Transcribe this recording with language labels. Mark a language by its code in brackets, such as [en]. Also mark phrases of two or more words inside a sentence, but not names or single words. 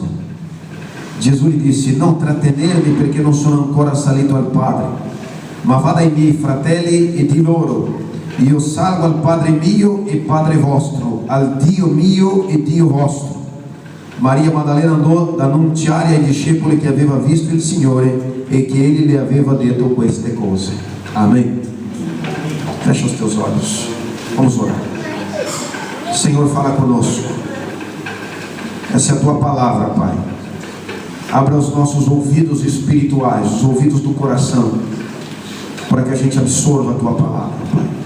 [it] Gesù gli disse: non trattenermi, perché non sono ancora salito al Padre, ma vada ai miei fratelli e di loro: io salgo al Padre mio e Padre vostro, al Dio mio e Dio vostro. Maria Maddalena andò ad annunciare ai discepoli che aveva visto il Signore e che Egli le aveva detto queste cose. [pt] Amém. Fecha os teus olhos. Vamos orar. Senhor, fala conosco. Essa é a Tua palavra, Pai. Abra os nossos ouvidos espirituais, os ouvidos do coração, para que a gente absorva a Tua palavra, Pai.